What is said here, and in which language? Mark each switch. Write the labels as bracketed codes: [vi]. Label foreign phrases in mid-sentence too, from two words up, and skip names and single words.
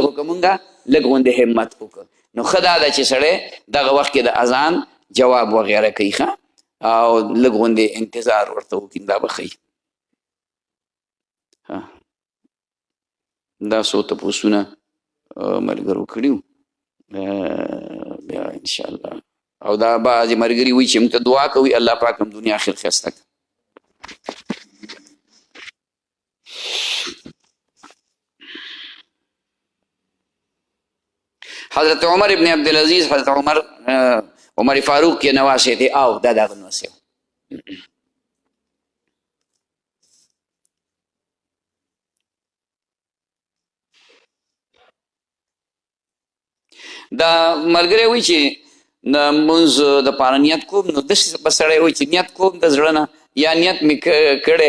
[ps] خو که مونږ لږ غوندې همت وکړو نو ښه دا ده چې سړی دغه وخت کې د اذان جواب وغیره کوي، ښه او لږ غوندې انتظار ورته وکړي، دا به ښه دا څو تپوسونه ملګرو کړي وو بیا انشاءالله. او دا بعضې ملګري وایي چې موږ ته دعا کوي الله پاک هم دنیا آخر ښایسته کړي. [ur] حضرت عمر ابن عبدالعزیز حضرت عمر فاروق کے نواسے تھے. آؤ دادا نواسے ہو. [ps] دا ملګری وایي چې د مونځ دپاره نیت کوم نو داسې به سړی وایي چې نیت کوم د زړه نه یا نیت مې کړی.